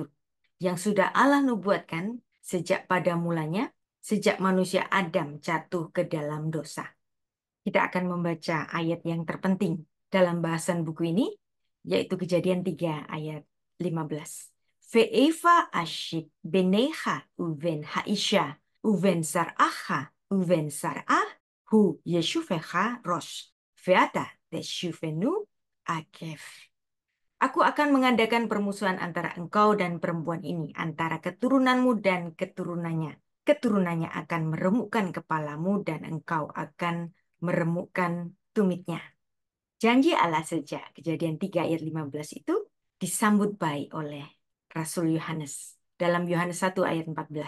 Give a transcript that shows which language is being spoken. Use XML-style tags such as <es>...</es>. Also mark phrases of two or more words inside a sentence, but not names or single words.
<id>Yang sudah Allah nubuatkan sejak pada mulanya, sejak manusia Adam jatuh ke dalam dosa. Kita akan membaca ayat yang terpenting dalam bahasan buku ini, yaitu Kejadian 3 ayat 15.</id> <he>ואיבה אשית בינך ובין האשה ובין זרעך ובין זרעה הוא ישופך ראש ואתה תשופנו עקב.</he> <id>Aku akan mengadakan permusuhan antara engkau dan perempuan ini, antara keturunanmu dan keturunannya. Keturunannya akan meremukkan kepalamu dan engkau akan meremukkan tumitnya. Janji Allah sejak Kejadian 3 ayat 15 itu disambut baik oleh Rasul Yohanes dalam Yohanes 1 ayat 14.</id>